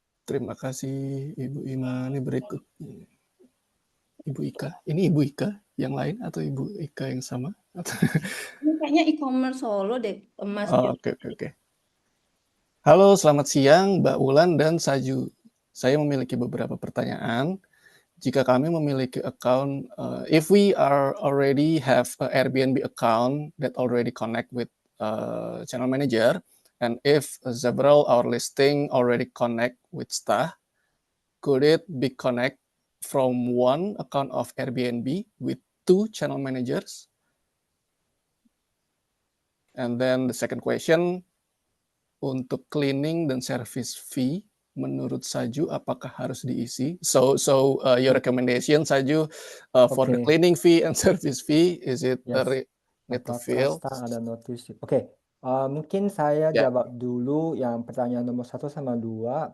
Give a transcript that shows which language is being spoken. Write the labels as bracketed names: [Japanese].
[Indonesian] Terima kasih Ibu Ima. Ini berikut Ibu Ika. Ini Ibu Ika yang lain atau Ibu Ika yang sama? Ini kayaknya e-commerce Solo deh, Mas. Oke. Halo, selamat siang Mbak Wulan dan Saju. Saya memiliki beberapa pertanyaan. Jika kami memiliki account, [English] if we are already have a Airbnb account that already connect with channel manager, and if several our listing already connect with Stah, could it be connect from one account of Airbnb with 2 channel managers? And then the second question, [Indonesian] untuk cleaning dan service fee, menurut Saju apakah harus diisi? [English] So your recommendation, Saju, for the cleaning fee and service fee, is it need to fill? [Indonesian] Ada notice. Oke. Mungkin saya jawab dulu yang pertanyaan nomor 1 sama 2.